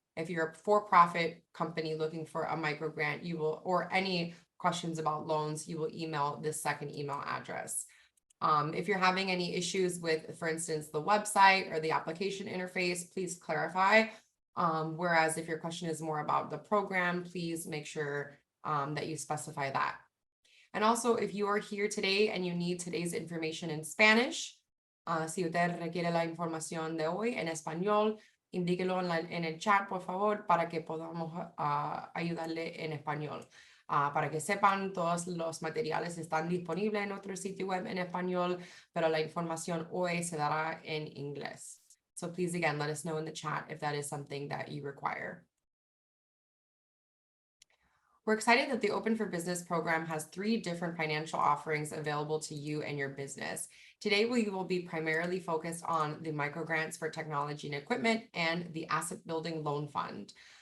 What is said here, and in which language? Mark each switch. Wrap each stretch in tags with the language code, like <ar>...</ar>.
<en>If you're a for-profit company looking for a micro grant, you will, or any questions about loans, you will email this second email address. If you're having any issues with, for instance, the website or the application interface, please clarify. Whereas if your question is more about the program, please make sure that you specify that. And also, if you are here today and you need today's information in Spanish,</en> <es>si usted requiere la información de hoy en español, indíquelo en el chat, por favor, para que podamos ayudarle en español. Para que sepan, todos los materiales están disponibles en nuestro sitio web en español, pero la información hoy se dará en inglés.</es> <en>So please, again, let us know in the chat if that is something that you require. We're excited that the Open for Business program has 3 different financial offerings available to you and your business. Today, we will be primarily focused on the microgrants for technology and equipment and the asset building loan fund.</en>